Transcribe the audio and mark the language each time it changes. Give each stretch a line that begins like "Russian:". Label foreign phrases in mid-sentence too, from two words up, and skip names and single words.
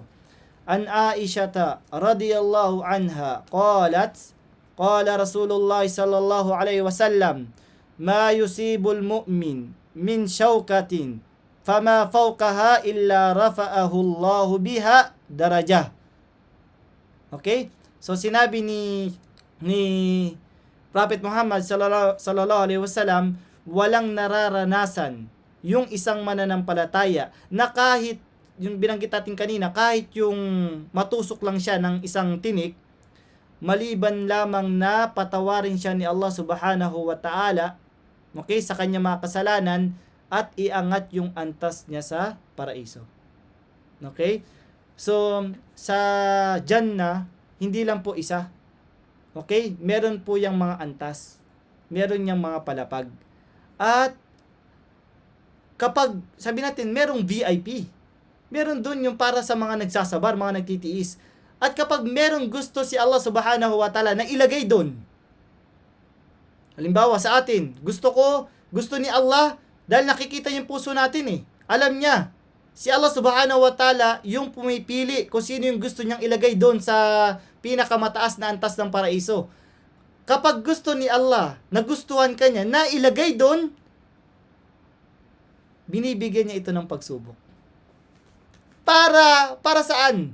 Arabic: عن عائشة رضي الله عنها قالت، قال رسول الله صلى الله عليه وسلم، ما يصيب المؤمن من شوكة فما فوقها إلا رفعه الله بها درجة.
Filipino: Okay? So sinabi ni Prophet Muhammad
Arabic: صلى الله عليه وسلم,
Filipino: walang nararanasan yung isang mananampalataya na kahit yung binanggit natin kanina, kahit yung matusok lang siya ng isang tinik, maliban lamang na patawarin siya ni Allah
Arabic: سبحانه وتعالى,
Filipino: okay, sa kanya mga kasalanan, at iangat yung antas niya sa paraiso. Okay? So, sa Jannah, hindi lang po isa. Okay? Meron po yung mga antas. Meron yung mga palapag. At kapag, sabi natin, merong VIP. Meron dun yung para sa mga nagsasabar, mga nagtitiis. At kapag merong gusto si Allah
Arabic: سبحانه وتعالى
Filipino: na ilagay dun, halimbawa sa atin, gusto ni Allah, dahil nakikita yung puso natin eh. Alam niya, si Allah
Arabic: سبحانه وتعالى
Filipino: yung pumipili kung sino yung gusto niyang ilagay dun sa pinakamataas na antas ng paraiso. Kapag gusto ni Allah, nagustuhan ka niya, na ilagay dun, binibigyan niya ito ng pagsubok. Para saan?